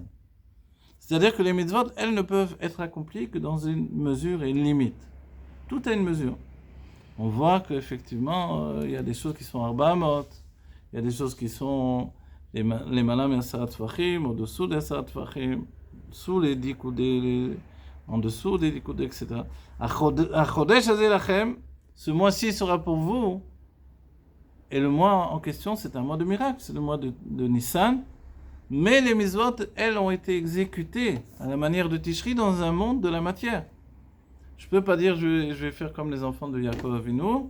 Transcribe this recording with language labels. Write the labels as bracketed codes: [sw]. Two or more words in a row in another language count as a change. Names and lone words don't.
[fr] C'est-à-dire que les mitzvot, elles ne peuvent être accomplies que dans une mesure et une limite. Tout a une mesure. On voit qu'effectivement, il y a des choses qui sont arbamot, il y a des choses qui sont les malam et [he] עשרת טפחים, [fr] au-dessous des [he] עשרת טפחים, [fr] sous les 10 coudées, en dessous des 10 coudées, etc. [he] החודש הזה לכם, [fr] ce mois-ci sera pour vous, et le mois en question, c'est un mois de miracle, c'est le mois de Nissan. Mais les mitzvot, elles, ont été exécutées à la manière de Tishri dans un monde de la matière. Je ne peux pas dire je vais faire comme les enfants de Yaakov Avinu.